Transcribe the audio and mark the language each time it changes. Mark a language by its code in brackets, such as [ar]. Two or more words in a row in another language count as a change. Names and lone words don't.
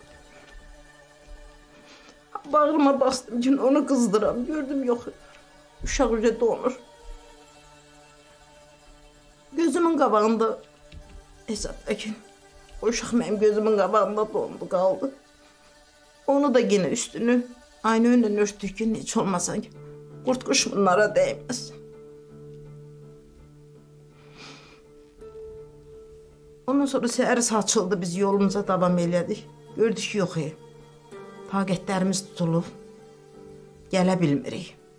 [az] Bağrıma bastım ki, onu qızdıram. Gördüm, yox, uşaq üzə donur. Gözümün qabağında, hesabda ki, o uşaq mənim gözümün qabağında dondu, qaldı. [tr] Onu da yine üstünü aynı önünden örttük ki, hiç olmasa ki, kurt kuş bunlara değmez. [az] Ondan sonra səhər saçıldı, biz yolumuza davam elədik. Gördük ki, yox, taqətlərimiz tutulub, gələ bilmirik.